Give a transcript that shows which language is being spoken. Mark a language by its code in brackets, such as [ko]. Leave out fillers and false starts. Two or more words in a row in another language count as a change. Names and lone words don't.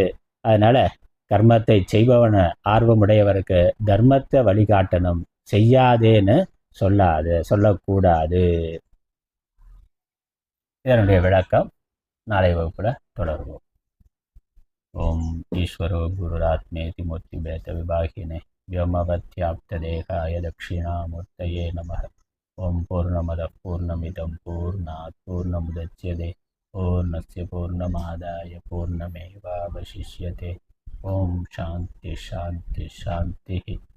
[ta] அதனால் கர்மத்தை செய்பவன ஆர்வமுடையவருக்கு தர்மத்தை வழிகாட்டணும், செய்யாதேன்னு சொல்லக்கூடாது. இதனுடைய விளக்கம் நாளை வகுப்பில் தொடருவோம். [sa] ओं ईश्वरो गुरुरात्मेति मूर्तिभेद विभागिने व्योमवत्याप्तदेहाय दक्षिणामूर्तये नमः। ओं पूर्णमदः पूर्णमिदं पूर्णात् पूर्णमुदच्यते पूर्णस्य पूर्णमादाय पूर्णमेवावशिष्यते। ओं शान्ति शान्ति शान्तिः।